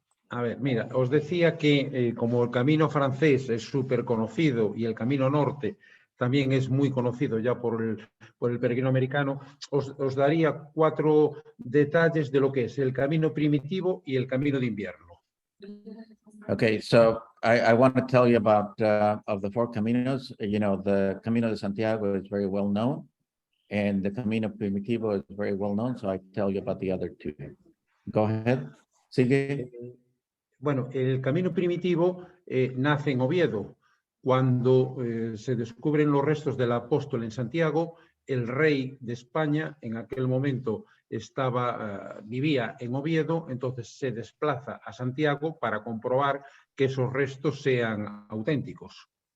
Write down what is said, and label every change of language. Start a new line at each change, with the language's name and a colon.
Spanish: a ver, mira, os decía que como el camino francés es súper conocido y el camino norte también es muy conocido ya por el peregrino americano, os daría 4 detalles de lo que es el camino primitivo y el camino de invierno.
English: okay, so I want to tell you about of the 4 caminos. You know, the Camino de Santiago is very well known, and the Camino Primitivo is very well known. So I tell you about the other 2. Go ahead.
Spanish: Sigue. Bueno, el camino primitivo nace en Oviedo. Cuando se descubren los restos del apóstol en Santiago, el rey de España en aquel momento vivía en Oviedo, entonces se desplaza a Santiago para comprobar que esos restos sean auténticos.